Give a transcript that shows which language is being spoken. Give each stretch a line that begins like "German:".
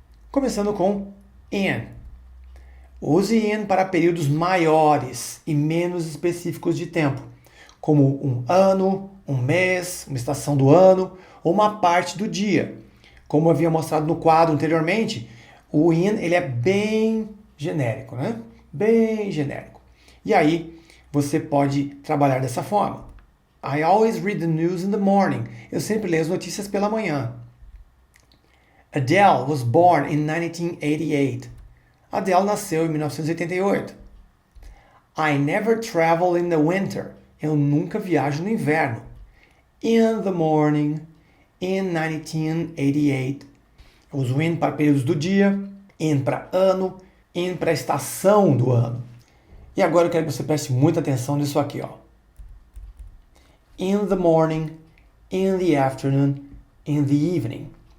Portuguese: Começando com in. Use in para períodos maiores e menos específicos de tempo, como um ano, um mês, uma estação do ano ou uma parte do dia. Como eu havia mostrado no quadro anteriormente, o in ele é bem genérico, né? Bem genérico. E aí, você pode trabalhar dessa forma.
English: I always read the news in the morning.
Portuguese: Eu sempre leio as notícias pela manhã.
English: Adele was born in 1988.
Portuguese: Adele nasceu em 1988.
English: I never travel in the winter.
Portuguese: Eu nunca viajo no inverno.
English: In the morning, in 1988.
Portuguese: Eu uso in para períodos do dia, in para ano, in para estação do ano. E agora eu quero que você preste muita atenção nisso aqui, ó.
English: In the morning, in the afternoon, in the evening.